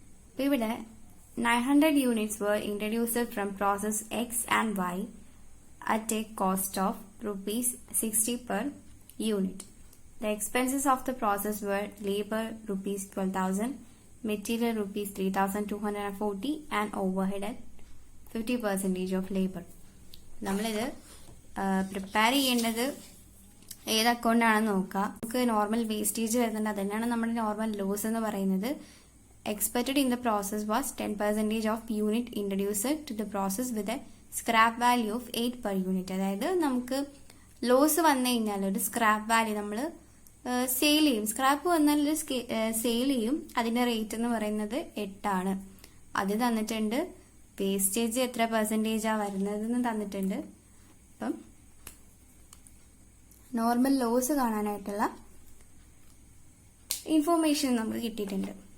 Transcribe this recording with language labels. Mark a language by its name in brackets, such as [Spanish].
[Malayalam] അപ്പൊ ഇവിടെ [English] 900 units were introduced from process X and Y at a cost of ₹60 per unit. The expenses of the process were labor ₹12,000, material ₹3,240 and overhead at 50% of labor. [Malayalam] നമ്മളിത് prepare ചെയ്യേണ്ടത് ഏത് അക്കൗണ്ടാണെന്ന് നോക്കാം. നമുക്ക് normal wastage വരുന്നുണ്ട്, അതന്നെയാണ് നമ്മുടെ നോർമൽ ലോസ് എന്ന് പറയുന്നത്. [English] Expected in the process was 10% of unit introduced to the process with a scrap value of 8 per unit. [Malayalam] അതായത് നമുക്ക് ലോസ് വന്നു കഴിഞ്ഞാൽ ഒരു സ്ക്രാപ്പ് വാല്യൂ നമ്മൾ സെയിൽ ചെയ്യും. സ്ക്രാപ്പ് വന്നാൽ സെയിൽ ചെയ്യും. അതിന്റെ റേറ്റ് എന്ന് പറയുന്നത് 8 ആണ്. അത് തന്നിട്ടുണ്ട്. വേസ്റ്റേജ് എത്ര പെർസെന്റേജാ വരുന്നതെന്ന് തന്നിട്ടുണ്ട്. അപ്പം നോർമൽ ലോസ് കാണാനായിട്ടുള്ള ഇൻഫോർമേഷൻ നമുക്ക് കിട്ടിയിട്ടുണ്ട്.